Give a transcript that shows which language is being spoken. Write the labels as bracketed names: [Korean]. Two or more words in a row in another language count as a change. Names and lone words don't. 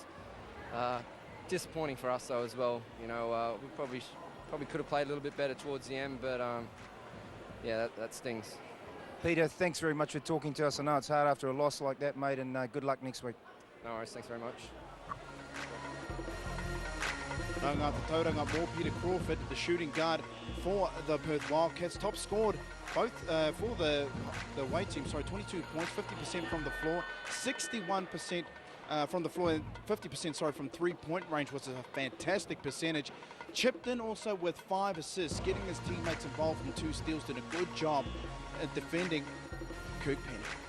[English] Disappointing for us though as well. You know, we probably could have played a little bit better towards the end, but yeah, that stings. Peter, thanks very much for talking to us. I know it's hard after a loss like that, mate, and good luck next week. No worries, thanks very much. [Māori] Ngā tauranga mō [English] Peter Crawford, the shooting guard for the Perth Wildcats. Top scored both for the away team, 22 points, 50% from the floor, 61% from the floor, and 50% from three-point range, was a fantastic percentage. Chipped in also with 5 assists, getting his teammates involved in 2 steals, did a good job at defending Kirk Penny.